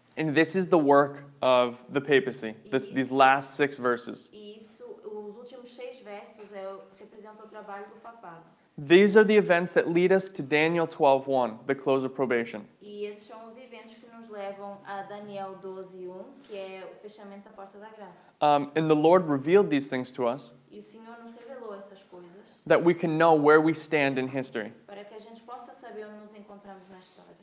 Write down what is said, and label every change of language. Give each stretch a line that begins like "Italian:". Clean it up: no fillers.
English: And this is the work of the papacy, these last 6 verses.
Portuguese: E isso, os últimos 6 versos representam o trabalho do papado.
English: These are the events that lead us to Daniel 12:1, the close of probation.
Portuguese: E esses são os eventos que nos levam a Daniel 12:1, que é o fechamento da porta da graça.
English: And the Lord revealed these things to us
Portuguese: E o Senhor nos revelou essas coisas
English: that we can know where we stand in history,
Portuguese: para que a gente possa saber onde nos encontramos na história.